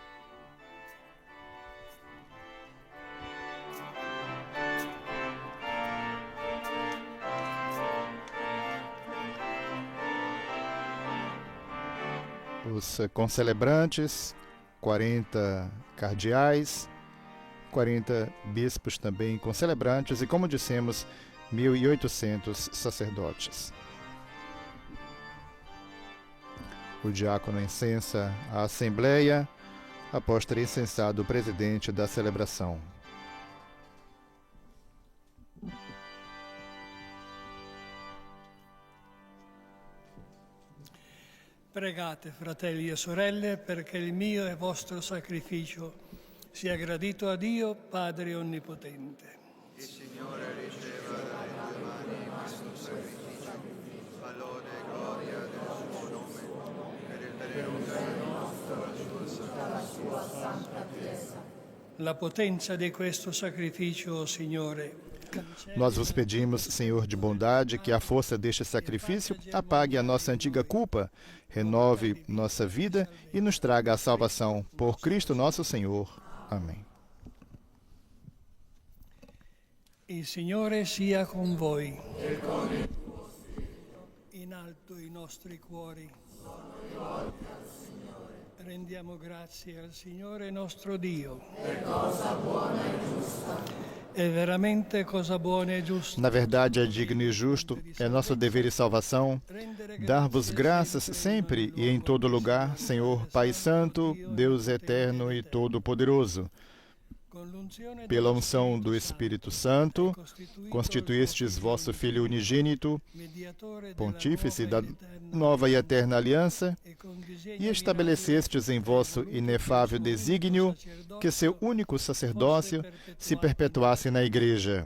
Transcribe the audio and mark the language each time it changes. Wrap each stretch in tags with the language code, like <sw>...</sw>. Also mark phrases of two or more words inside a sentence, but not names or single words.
<pt>Os concelebrantes, 40 cardeais, 40 bispos também concelebrantes e, como dissemos, 1.800 sacerdotes. O diácono incensa a Assembleia após ter incensado o presidente da celebração.</pt> <it>Pregate, fratelli e sorelle, perché il mio e vostro sacrificio sia gradito a Dio, Padre Onnipotente. Il Signore riceva dalle tue mani questo sacrificio, a lode e gloria del suo nome, per il bene nostro e la sua santa Chiesa. la potenza di questo sacrificio, Signore.</it> <pt>Nós vos pedimos, Senhor de bondade, que a força deste sacrifício apague a nossa antiga culpa, renove nossa vida e nos traga a salvação. Por Cristo nosso Senhor. Amém.</pt> <it>Il Signore sia con voi. In alto i nostri cuori. Rendiamo grazie al Signore nostro Dio. È cosa buona e giusta. É veramente cosa buona e justa.</it> <pt>Na verdade, é digno e justo, é nosso dever e salvação, dar-vos graças sempre e em todo lugar, Senhor Pai Santo, Deus eterno e todo-poderoso. Pela unção do Espírito Santo, constituístes vosso Filho unigênito, pontífice da nova e eterna aliança, e estabelecestes em vosso inefável desígnio que seu único sacerdócio se perpetuasse na Igreja.</pt>